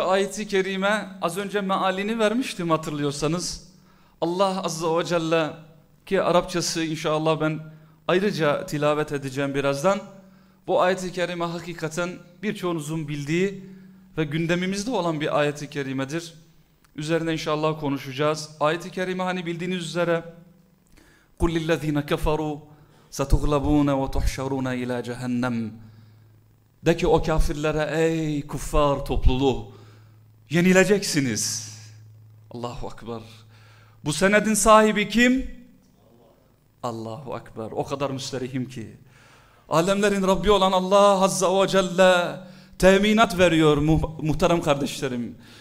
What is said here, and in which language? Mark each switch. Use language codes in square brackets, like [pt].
[tr] ayet-i kerime, az önce mealini vermiştim hatırlıyorsanız. Allah Azze ve Celle, ki Arapçası inşallah ben ayrıca tilavet edeceğim birazdan. Bu ayet-i kerime hakikaten birçoğunuzun bildiği ve gündemimizde olan bir ayet-i kerimedir. Üzerine inşallah konuşacağız. Ayet-i kerime hani bildiğiniz üzere [ar] قُلْ لِلَّذ۪ينَ كَفَرُوا سَتُغْلَبُونَ وَتُحْشَرُونَ اِلَى جَهَنَّمْ. [tr] De ki o kafirlere, ey kuffar topluluğu, yenileceksiniz. Allahu Ekber. Bu senedin sahibi kim? Allahu Ekber. O kadar müsterihim ki. Alemlerin Rabbi olan Allah Azze ve Celle teminat veriyor muhterem kardeşlerim.